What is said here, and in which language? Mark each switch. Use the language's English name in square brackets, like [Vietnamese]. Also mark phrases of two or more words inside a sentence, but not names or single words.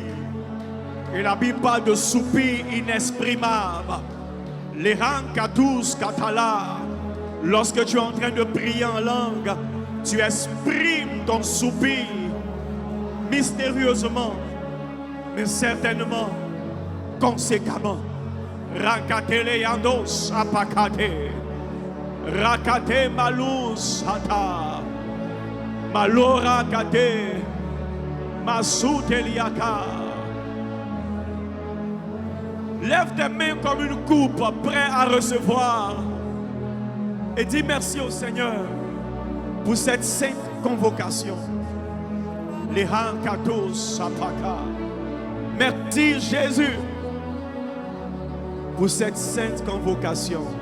[French] Et la Bible parle de soupir inexprimable. Les rankatus katala. Lorsque tu es en train de prier en langue, tu exprimes ton soupir mystérieusement, mais certainement, conséquemment. Rakatele yandos apakate. Rakate malus hata. Malora kate. Masuteliaka. Lève tes mains comme une coupe, prêt à recevoir. Et dis merci au Seigneur pour cette sainte convocation. Les hankatos sapaka. Merci Jésus pour cette sainte convocation.